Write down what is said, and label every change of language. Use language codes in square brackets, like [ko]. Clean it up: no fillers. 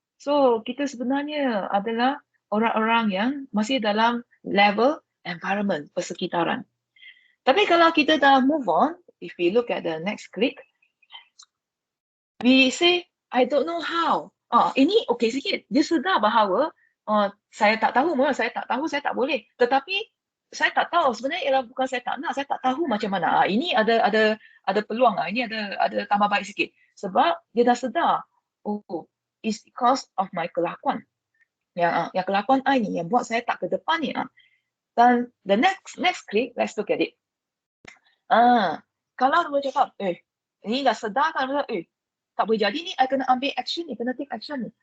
[ms] So kita sebenarnya adalah orang-orang yang masih dalam level environment, persekitaran. Tapi kalau kita dah move on, [en] if we look at the next click, we say I don't know how. [ms] Ini okey sikit. Dia sedar bahawa saya tak tahu, saya tak boleh. Tetapi saya tak tahu sebenarnya ialah bukan saya tak nak, saya tak tahu macam mana. Ini ada peluang ini ada tambah baik sikit. Sebab dia dah sedar, [en] it's because of my [ms] kelakuan. Yang kelakuan I ni yang buat saya tak ke depan ni. Dan [en] the next click, let's look at it. [ms] Kalau dia cakap, ini dah sedar kan, tak boleh jadi ni, I kena ambil action ni, kena take action ni.